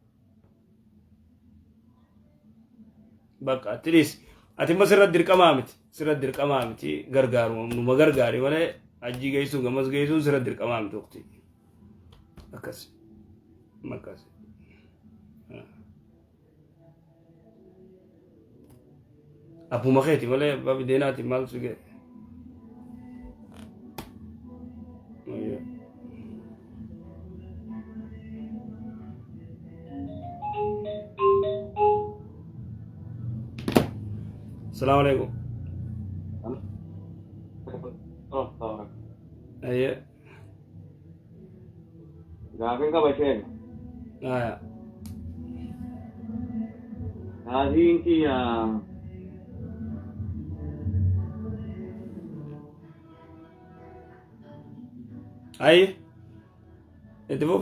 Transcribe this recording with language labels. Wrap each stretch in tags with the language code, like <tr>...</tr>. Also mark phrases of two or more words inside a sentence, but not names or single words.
<om>bakka atilis ati immoo sirratti dirqamaa miti gargaaru numa gargaari malee ajji geessuun gamas geessuun sirratti dirqamaa miti waqtii akkas akkas abbuma keeti malee abbaa bideenaati maal si ga'e</om> <ar>السلام عليكم.</ar> <om>ايه Gaafin qabasheen. Aya. Gaafiin kiyya Ay. Itti fuf.</om>